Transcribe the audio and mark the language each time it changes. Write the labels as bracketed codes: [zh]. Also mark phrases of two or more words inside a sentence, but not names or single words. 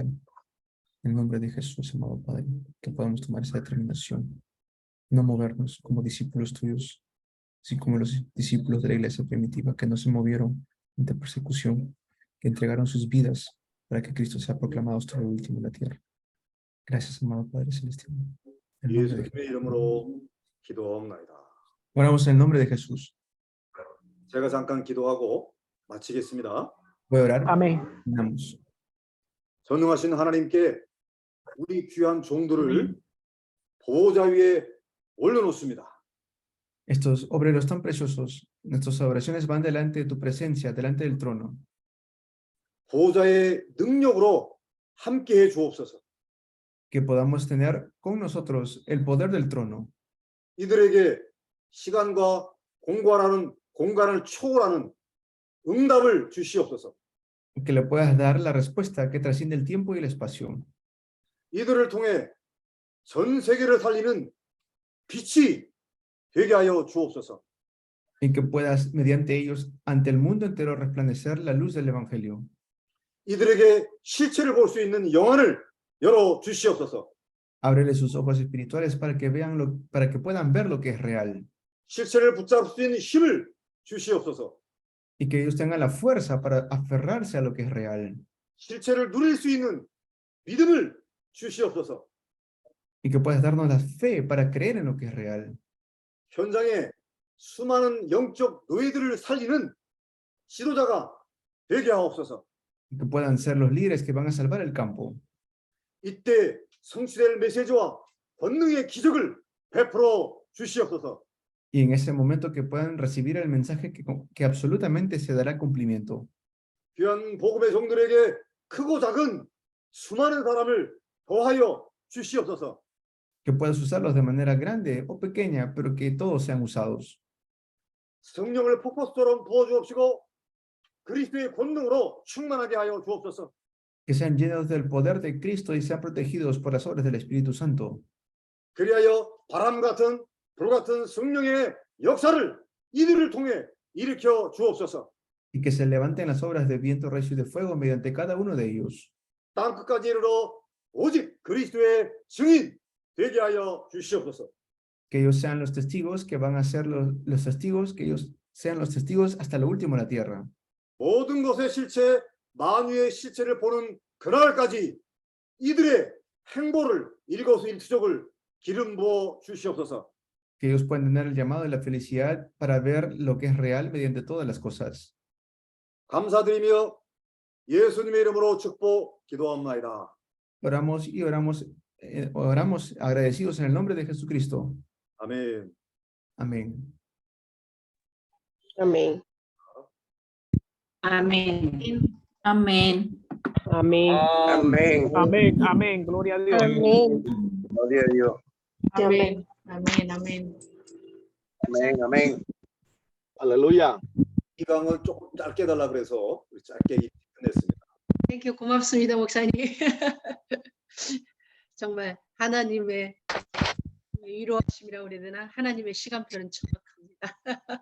[es] En el nombre de Jesús, amado Padre, que podamos tomar esa determinación, no movernos como discípulos tuyos, así como los discípulos de la iglesia primitiva que no se movieron ante persecución, que entregaron sus vidas para que Cristo sea proclamado hasta lo último en la tierra. Gracias, amado Padre Celestial. En el nombre de [ko] 예수님의 이름으로 기도하옵나이다. [es] Oramos en el nombre de Jesús. [ko] 제가 잠깐 기도하고 마치겠습니다. [es] Voy a orar. Amén. Oramos. [ko] 전능하신 하나님께 우리 귀한 종들을 보호자 위에 올려놓습니다. [es] Estos obreros tan preciosos, nuestras oraciones van delante de tu presencia, delante del trono. [ko] 보호자의 능력으로 함께해 주옵소서. [es] Que podamos tener con nosotros el poder del trono. [ko] 이들에게 시간과 공간을 초월하는 응답을 주시옵소서. [es] Que le puedas dar la respuesta que trasciende el tiempo y el espacio. [ko] 이들을 통해 전 세계를 살리는 빛이 되게 하여 주옵소서. [es] Y que puedas, mediante ellos, ante el mundo entero, resplandecer la luz del Evangelio. [ko] 이들에게 실체를 볼 수 있는 영안을 열어 주시옵소서. [es] Ábrele sus ojos espirituales para que para que puedan ver lo que es real. [ko] 실체를 붙잡을 수 있는 힘을 주시옵소서. [es] Y que ellos tengan la fuerza para aferrarse a lo que es real. [ko] 실체를 누릴 수 있는 믿음을 주시옵소서. [es] Y que puedas darnos la fe para creer en lo que es real. [ko] 현장에 수많은 영적 노예들을 살리는 지도자가 되게 하옵소서. [es] Y que puedan ser los líderes que van a salvar el campo. [ko] 이때 성취될 메시지와 권능의 기적을 베풀어 주시옵소서. [es] Y en ese momento que puedan recibir el mensaje que absolutamente se dará cumplimiento. [ko] 귀한 복음의 종들에게 크고 작은 수많은 사람을 더하여 주시옵소서. [es] Que puedas usarlos de manera grande o pequeña, pero que todos sean usados. [ko] 성령을 폭포수처럼 부어주옵시고 그리스도의 권능으로 충만하게 하여 주옵소서. [es] Que sean llenos del poder de Cristo y sean protegidos por las obras del Espíritu Santo. [ko] 그리하여 바람 같은 불 같은 성령의 역사를 이들을 통해 일으켜 주옵소서. [es] Y que se levanten las obras de viento, recio y de fuego mediante cada uno de ellos. [ko] 땅 끝까지 이르러 오직 그리스도의 증인 되게 하여 주시옵소서. [es] Que ellos sean los testigos que van a ser los testigos, que ellos sean los testigos hasta lo último en la tierra. [ko] 모든 것의 실체, 만유의 실체를 보는 그날까지 이들의 행보를 일거수일투족을 기름 부어 주시옵소서. [es] Que ellos puedan tener el llamado de la felicidad para ver lo que es real mediante todas las cosas. [ko] 감사드리며 예수님의 이름으로 축복 기도합나이다. [es] Oramos y oramos agradecidos en el nombre de Jesucristo. [ko] 아멘. [es] Amén. Amén. Amén. Amén. Amén. Amén. Amén. Amén. Gloria a Dios. Amén. Gloria a Dios. Amén. Amén. Amén. Amén. Amén. Aleluya. [ko] 이 강을 조금 짧게 달라 그래서 우리 짧게 끝냈습니다. 땡큐 고맙습니다 목사님. 정말 하나님의 위로하심이라고 그래야 되나? 하나님의 시간표는 정확합니다.